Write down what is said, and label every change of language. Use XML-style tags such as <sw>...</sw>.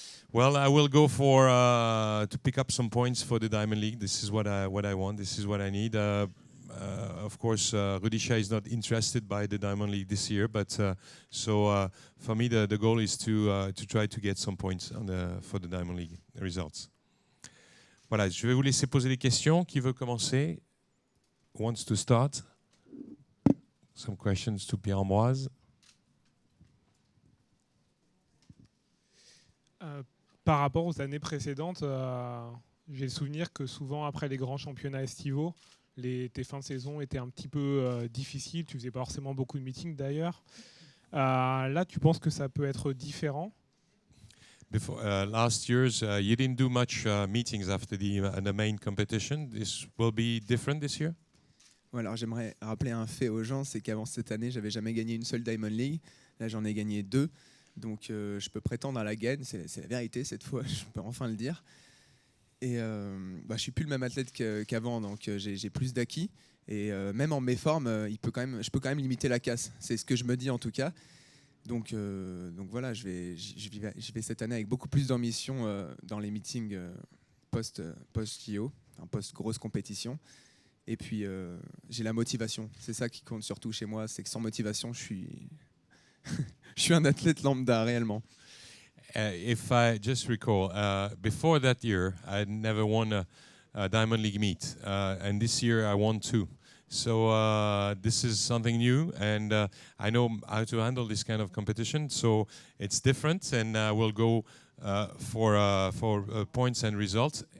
<en>Well, I will go for to pick up some points for the Diamond League. This is what I want. This is what I need. Of course, Rudisha is not interested by the Diamond League this year, but for me, the goal is to try to get some points for the Diamond League results.</en> <fr>Voilà, je vais vous laisser poser des questions. Qui veut commencer?</fr> <en>Who wants to start? Some questions to Pierre-Ambroise.</en> <fr>Par rapport aux années précédentes, j'ai le souvenir que souvent après les grands championnats estivaux, tes fins de saison étaient un petit peu difficiles. Tu faisais pas forcément beaucoup de meetings d'ailleurs. Là, tu penses que ça peut être différent?</fr> <en>Before last year's, you didn't do much meetings after the main competition. This will be different this year.</en> <fr>Ouais, alors j'aimerais rappeler un fait aux gens, c'est qu'avant cette année, j'avais jamais gagné une seule Diamond League. Là, j'en ai gagné 2. Donc je peux prétendre à la gagne, c'est la vérité cette fois, je peux enfin le dire. Et je suis plus le même athlète qu'avant, donc j'ai plus d'acquis. Et même en méforme, je peux quand même limiter la casse. C'est ce que je me dis en tout cas. Donc voilà, je vais cette année avec beaucoup plus d'ambition dans les meetings post-JO, post-grosse compétition. Et puis j'ai la motivation. C'est ça qui compte surtout chez moi, c'est que sans motivation, je suis un athlète lambda réellement.</fr> <en>If I just recall, before that year, I never won a Diamond League meet, and this year I won 2. So this is something new, and I know how to handle this kind of competition. So it's different, and we'll go for points and results.</en>